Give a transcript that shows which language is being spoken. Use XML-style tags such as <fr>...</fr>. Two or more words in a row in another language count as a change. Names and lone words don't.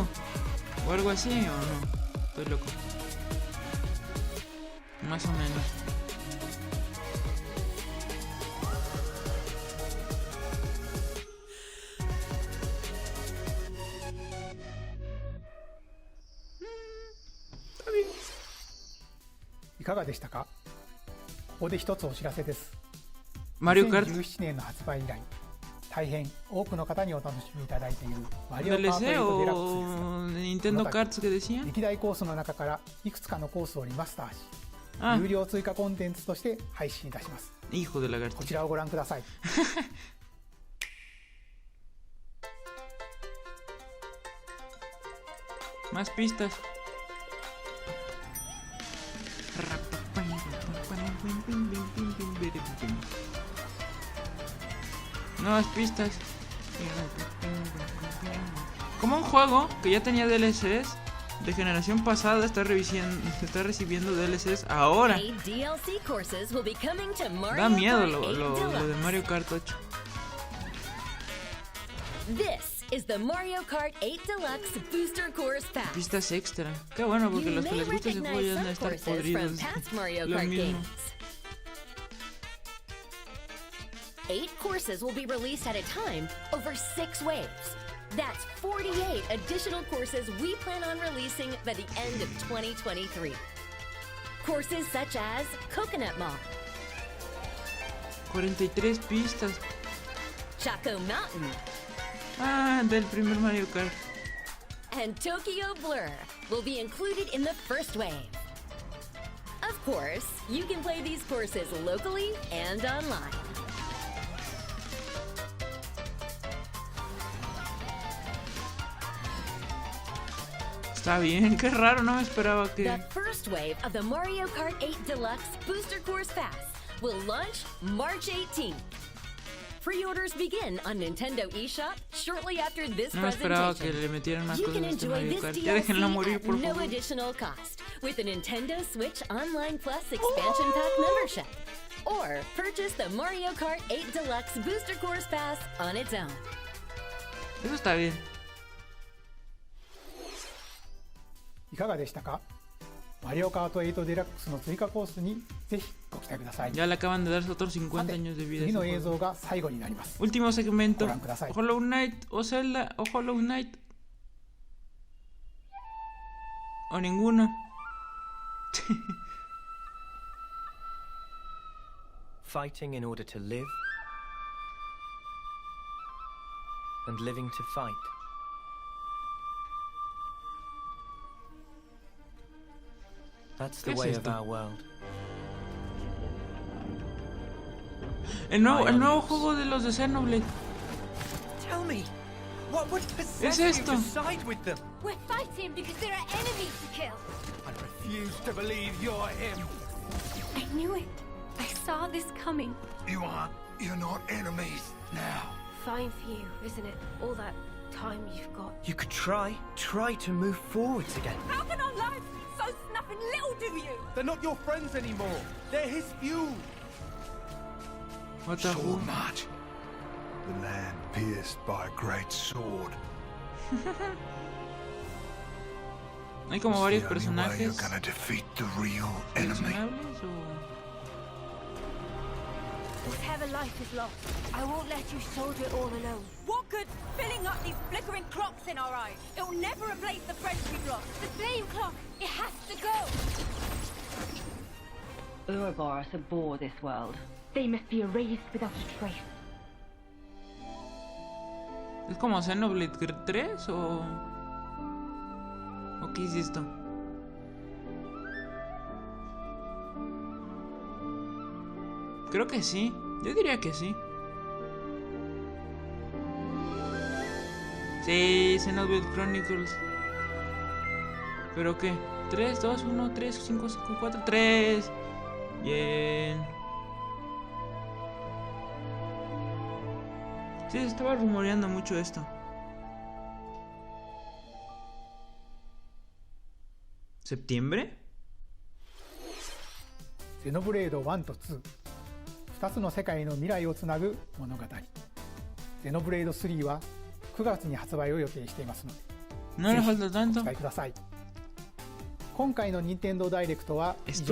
<es>¿O algo así o no? Estoy loco. Más o menos. Está bien.</es> <ja>いかがでしたか。ここで一つお知らせです。マリオカート 2017年の発売以来、大変多くの方にお楽しみいただいているマリオカート8 DLC デラックスです</ja> <es>o Nintendo Cards que decían.</es> <ja>歴代コースの中からいくつかのコースをリマスターし、 Ah, 有料追加コンテンツとして配信いたします。</ja> <es>hijo de lagarto.</es> <ja>こちらをご覧ください。</ja> <es>Más pistas. Nuevas pistas. Como un juego que ya tenía DLCs de generación pasada está recibiendo DLCs ahora. Da miedo lo de Mario Kart 8.</es> <en>This is the Mario Kart 8 Deluxe Booster Course Pass.</en> <es>Pistas extra. Qué bueno, porque los que les gusta ese juego ya van a estar podridos. Lo mismo.</es> <en>8 courses will be released at a time over 6 waves. That's 48 additional courses we plan on releasing by the end of 2023. Courses such as Coconut Mall,</en> <es>43 pistas.</es> <en>Chaco Mountain,</en> <es>Ah, del primer Mario Kart.</es> <en>and Tokyo Blur will be included in the first wave. Of course, you can play these courses locally and online.</en> <es>Está bien, qué raro, no me esperaba</es> <en>The</en> <es>que...</es> <en>first wave of the Mario Kart 8 Deluxe Booster Course Pass will launch March 18th. Pre-orders begin on Nintendo eShop shortly after this</en> <es>No me esperaba que</es> <en>presentation.</en> <es>le metieran más</es> <en>You</en> <es>cosas</es> <en>can</en> <es>a este</es> <en>enjoy</en> <es>Mario</es> <en>this</en> <es>Kart. Ya déjenlo morir,</es> <en>DLC</en> <es>por</es> <en>at no</en> <es>favor.</es> <en>additional cost with the Nintendo Switch Online Plus Expansion Pack membership. Or purchase the Mario Kart 8 Deluxe Booster Course Pass on its own.</en> <es>Eso está bien.</es> <ja>いかがでしたか。マリオカート8デラックスの追加コースにぜひご期待ください。</ja> <es>Ya le acaban de dar otros 50</es> <ja>さて</ja> <es>años de vida.</es> <ja>次</ja> <es>a</es> <ja>の</ja> <es>ese</es> <ja>映</ja> <es>juego.</es> <ja>像が最後になります。</ja> <es>Último segmento.</es> <ja>ご覧ください。</ja> <es>Hollow Knight o Zelda o Hollow Knight. O ninguno.</es> <en>Fighting in order to live, and living to fight. That's the</en> <es>¿Qué es</es> <en>way</en> <es>esto?</es> <en>of our world.</en> <es>El nuevo juego de los de Xenoblade.</es> <en>Tell me, what would</en> <es>Es</es> <en>possess you</en> <es>esto.</es> <en>to side with them? We're fighting because there are enemies to kill. I refuse to believe you're him. I knew it. I saw this coming. You're not enemies now. Fine for you, isn't it? All that time you've got. You could try to move forwards again. How can our lives be so snuffing little to you? They're not your friends anymore. They're his fuel. What the Sword fuck? March. The land pierced by a great sword.</en> <es>Hay como varios</es> <en>It's the only way you're</en> <es>personajes</es> <en>gonna defeat the real enemy.</en> <es>seleccionables o...</es> <en>Whatever life is lost, I won't let you soldier it all alone. What good filling up these flickering clocks in our eyes? It'll never replace the friends we've lost. The flame clock, it has to go! Ouroboros abhor this world. They must be erased without a trace.</en> <es>¿Es como Xenoblade 3 o...? ¿O qué es esto? Creo que sí. Yo diría que sí. Sí, Xenoblade Chronicles. ¿Pero qué? 3, 2, 1, 3, 5, 5, 4, 3. Bien. Sí, se estaba rumoreando mucho esto. ¿Septiembre?</es> <ja>ゼノブレード1と2、2つの世界の未来をつなぐ物語。ゼノブレード3は9月に発売を予定していますので、</ja> <es>No le</es> <ja>ぜひ</ja> <es>falta</es> <ja>お</ja> <es>tanto.</es> <ja>使いください。今回の任天堂ダイレクトは以上</ja>